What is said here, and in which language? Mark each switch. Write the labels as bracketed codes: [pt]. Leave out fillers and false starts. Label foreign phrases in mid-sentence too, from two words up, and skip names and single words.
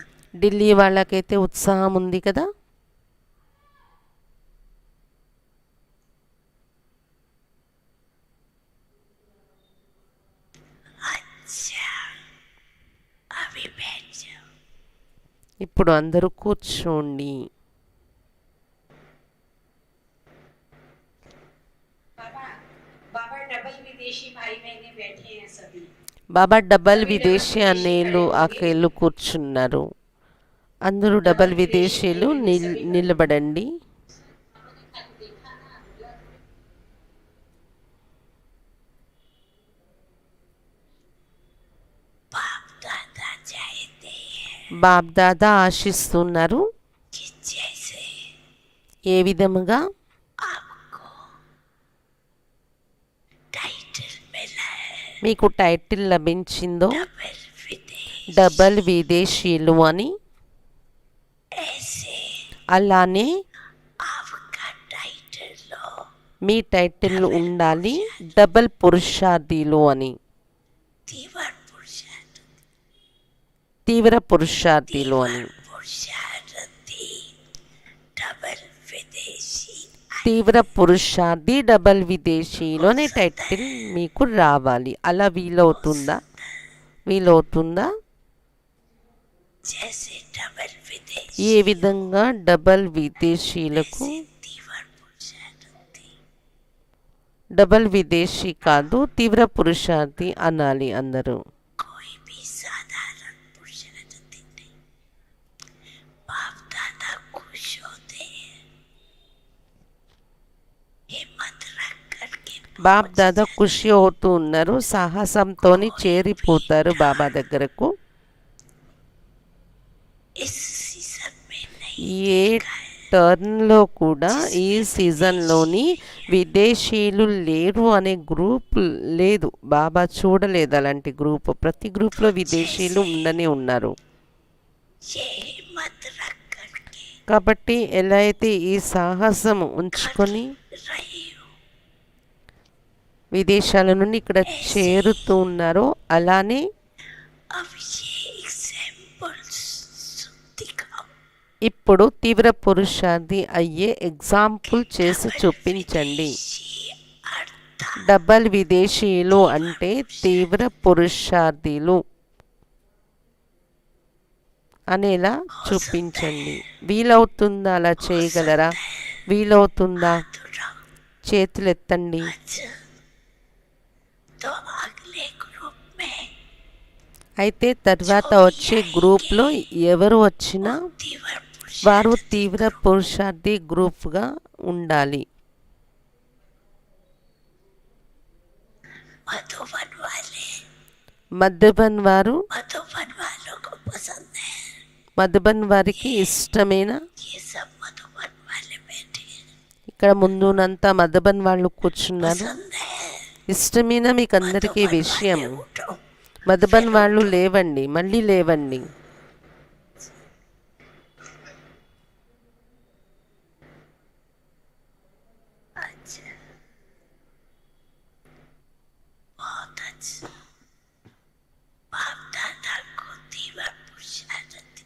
[te] ఢిల్లీ వాళ్ళకైతే ఉత్సాహం ఉంది కదా. [hi] अच्छा अभी बैठ जाओ. [te] ఇప్పుడు అందరూ కూర్చోండి. [hi] बाबा बाबा डबल विदेशी भाई बहने बैठे हैं सभी. [te] బాబా డబల్ విదేశీ అన్నేలు అకేలు కూర్చున్నారు. అందరూ డబల్ విదేశీలు నిలబడండి. [hi] बाप दादा चाहते हैं [te] బాబ్ దాదా ఆశిస్తున్నారు [hi] कि जैसे [te] ఏ విధముగా [hi] आपको टाइटल मिला है [te] మీకు టైటిల్ లభించిందో [hi] डबल विदेश, [te] డబల్ విదేశీలు అని, [hi] ऐसे [te] అలానే [hi] आपका टाइटल लो [te] మీ టైటిల్ ఉండాలి డబల్ పురుషార్థిలు అని, [hi] तीव्र पुरुषार्थ [te] తీవ్ర పురుషార్థిలు అని. [hi] पुरुषार्थी डबल विदेशी [te] తీవ్ర పురుషార్థి డబల్ విదేశీలో అనే టైటిల్ మీకు రావాలి. అలా వీలవుతుందా? వీలవుతుందా? [hi] जैसे डबल विदेश [te] ఏ విధంగా డబల్ విదేశీలకు [hi] तीव्र पुरुषार्थी [te] డబల్ విదేశీ కాదు తీవ్ర పురుషార్థి అనాలి అందరూ. [hi] कोई भी साधारण पुरुषार्थी नहीं. बाप दादा खुश होते हैं हिम्मत रख करके [te] బాబ్ దాదా ఖుషి అవుతూ ఉన్నారు, సాహసంతో చేరిపోతారు బాబా దగ్గరకు. [hi] इस सीजन में नहीं [te] ఏ టర్న్లో కూడా ఈ సీజన్లోని విదేశీయులు లేరు అనే గ్రూప్ లేదు. బాబా చూడలేదు అలాంటి గ్రూప్. ప్రతి గ్రూప్లో విదేశీయులు ఉండనే ఉన్నారు. [hi] ये हिम्मत रख करके [te] కాబట్టి ఎలా అయితే ఈ సాహసం ఉంచుకొని [hi] रही हूँ [te] విదేశాల నుండి ఇక్కడ చేరుతూ ఉన్నారో అలానే [hi] अब ये एग्जाम्पल दिखाओ [te] ఇప్పుడు తీవ్ర పురుషార్థి అయ్యే ఎగ్జాంపుల్ చేసి చూపించండి. [hi] अर्थात [te] డబల్ విదేశీయులు అంటే తీవ్ర పురుషార్థిలు అనేలా చూపించండి. వీలవుతుందా? అలా చేయగలరా? వీలవుతుందా? చేతులు ఎత్తండి. [hi] तो अगले ग्रुप में [te] అయితే తర్వాత వచ్చే గ్రూప్లో ఎవరు వచ్చినా [hi] तीव्र [te] వారు తీవ్ర పురుషార్థి గ్రూప్గా ఉండాలి. [hi] मधुबन वाले [te] మధుబన్ వారు [hi] मधुबन वालों को पसंद है. [te] మధుబన్ వారికి ఇష్టమైన [hi] ये सब मधुबन वाले बैठे हैं. [te] ఇక్కడ ముందునంతా మధుబన్ వాళ్ళు కూర్చున్నారు. [hi] पसंद है [te] ఇష్టమైన మీకు అందరికీ విషయం. [hi] उठो [te] మధుబన్ వాళ్ళు లేవండి, మళ్ళీ లేవండి. [hi] अच्छा बहुत अच्छा. बाप दादा को तीव्र पुरुषार्थी